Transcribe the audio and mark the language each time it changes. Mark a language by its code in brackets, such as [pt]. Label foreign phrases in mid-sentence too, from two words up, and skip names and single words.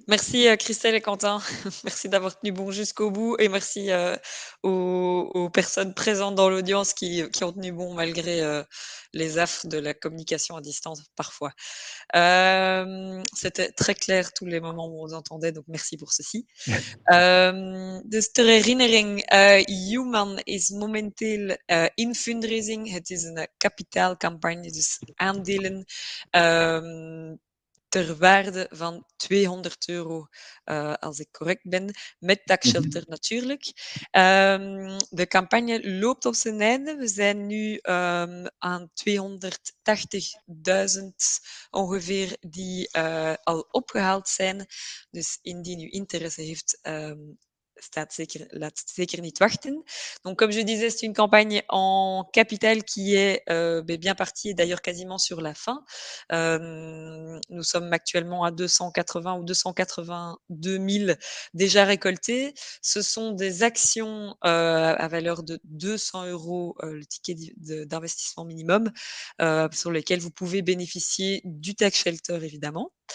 [fr] Merci Christelle et Quentin. Merci d'avoir tenu bon jusqu'au bout et merci aux personnes présentes dans l'audience qui ont tenu bon malgré les affres de la communication à distance parfois. C'était très clair tous les moments où on vous entendait, donc merci pour ceci. [nl] Dus ter herinnering, Human is momenteel in fundraising. Het is een kapitaalcampagne, dus aandelen ter waarde van €200, als ik correct ben, met taxshelter natuurlijk. De campagne loopt op zijn einde. We zijn nu aan 280.000 ongeveer die al opgehaald zijn. Dus indien u interesse heeft, laat zeker niet wachten. [fr] Donc, comme je disais, c'est une campagne en capital qui est bien partie et d'ailleurs quasiment sur la fin. Nous sommes actuellement à 280 ou 282 000 déjà récoltés. Ce sont des actions à valeur de 200 €, le ticket d'investissement minimum, sur lesquels vous pouvez bénéficier du [en] tax shelter, [fr] évidemment.